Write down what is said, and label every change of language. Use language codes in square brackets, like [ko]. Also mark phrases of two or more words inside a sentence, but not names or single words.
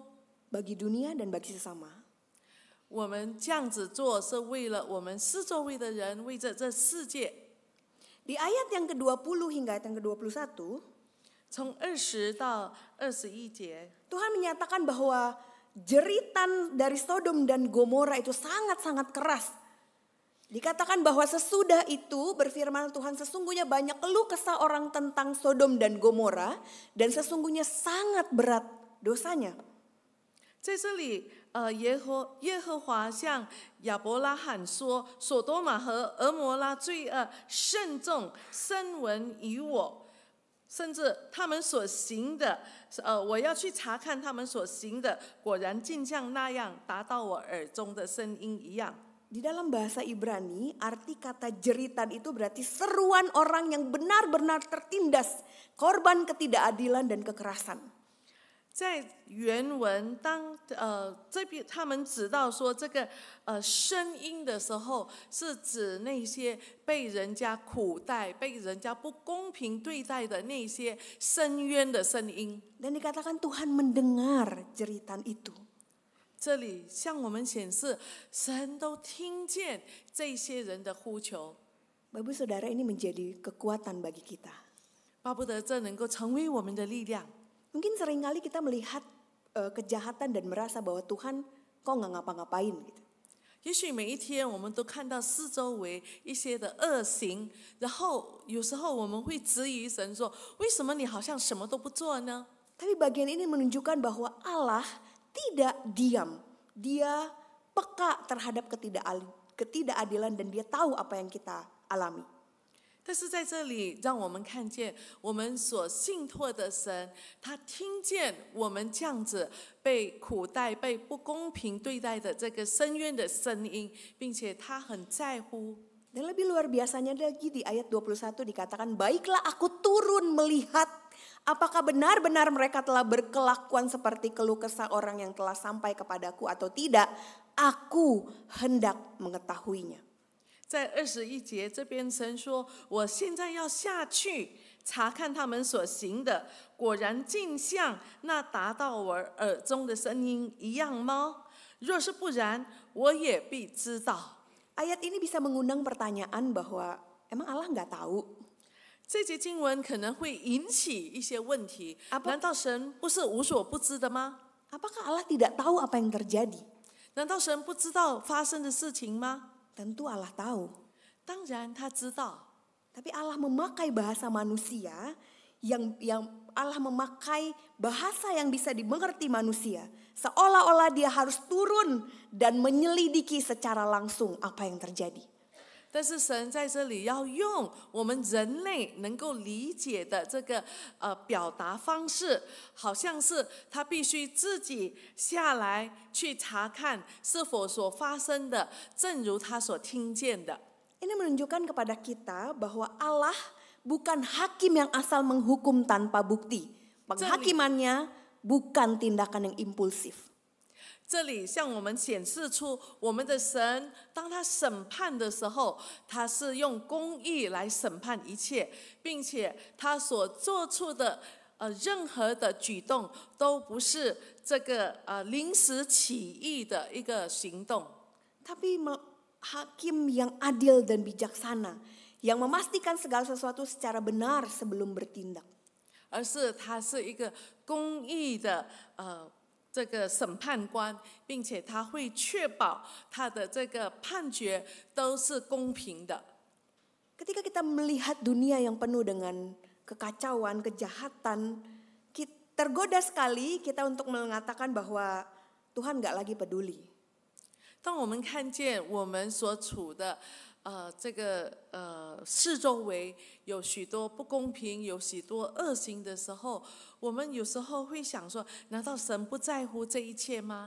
[id] Bagi dunia dan bagi sesama. [zh] 我们这样子做是为了我们四周围的人，为着这世界。 [id] Di ayat yang ke-20 hingga ayat yang ke-21, [zh] 从20到21节， [id] Tuhan menyatakan bahwa jeritan dari Sodom dan Gomora itu sangat-sangat keras. Dikatakan bahwa sesudah itu berfirman Tuhan, sesungguhnya banyak keluh kesah orang tentang Sodom dan Gomora dan sesungguhnya sangat berat dosanya. [zh] 在这里，耶和华向亚伯拉罕说：“所多玛和俄摩拉罪恶甚重，声闻于我。甚至他们所行的，我要去查看他们所行的，果然竟像那样，达到我耳中的声音一样。” [id] Di dalam bahasa Ibrani, arti kata jeritan itu berarti seruan orang yang benar-benar tertindas, korban ketidakadilan dan kekerasan. [zh] 在原文，这边他们指到说这个声音的时候，是指那些被人家苦待、被人家不公平对待的那些深渊的声音。 [id] Dan dikatakan Tuhan mendengar jeritan itu. [zh] 这里向我们显示，神都听见这些人的呼求。 [id] Bapak Saudara, ini menjadi kekuatan bagi kita. [zh] 巴不得这能够成为我们的力量。 [id] Mungkin seringkali kita melihat kejahatan dan merasa bahwa Tuhan kok nggak ngapa-ngapain gitu. [zh] 也许每一天我们都看到四周围一些的恶行，然后有时候我们会质疑神说：为什么你好像什么都不做呢？ [id] Tapi bagian ini menunjukkan bahwa Allah tidak diam. Dia peka terhadap ketidakadilan dan dia tahu apa yang kita alami. [zh] 但是在这里，让我们看见我们所信托的神，他听见我们这样子被苦待、被不公平对待的这个深渊的声音，并且他很在乎。 [id] Dan lebih luar biasanya lagi di ayat 21 dikatakan, baiklah aku turun melihat apakah benar-benar mereka telah berkelakuan seperti keluh kesah orang yang telah sampai kepadaku atau tidak. Aku hendak mengetahuinya. [zh] 在21节这边，神说：“我现在要下去查看他们所行的，果然竟像那达到我耳中的声音一样吗？若是不然，我也必知道。” [id] Ayat ini bisa mengundang pertanyaan bahwa emang Allah nggak tahu? [zh] 这节经文可能会引起一些问题。难道神不是无所不知的吗？ [id] Apakah Allah tidak tahu apa yang terjadi? [zh] 难道神不知道发生的事情吗？ [id] Tentu Allah tahu. [zh] 当然他知道。 [id] Tapi Allah memakai bahasa manusia yang Allah memakai bahasa yang bisa dimengerti manusia. Seolah-olah dia harus turun dan menyelidiki secara langsung apa yang terjadi. [zh] 但是神在这里要用我们人类能够理解的这个表达方式，好像是他必须自己下来去查看是否所发生的，正如他所听见的。 [id] Ini menunjukkan kepada kita bahwa Allah bukan hakim yang asal menghukum tanpa bukti. Penghakimannya bukan tindakan yang impulsif. [zh] 这里向我们显示出我们的神，当他审判的时候，他是用公义来审判一切，并且他所做出的任何的举动，都不是这个临时起意的一个行动。 [id] Tapi hakim yang adil dan bijaksana, yang memastikan segala sesuatu secara benar sebelum bertindak. [zh] 而是他是一个公义的这个审判官，并且他会确保他的这个判决都是公平的。 [id] Ketika kita melihat dunia yang penuh dengan kekacauan, kejahatan, tergoda sekali kita untuk mengatakan bahwa Tuhan gak lagi peduli. [zh] 当我们看见我们所处的这个四周围有许多不公平，有许多恶行的时候，我们有时候会想说：难道神不在乎这一切吗？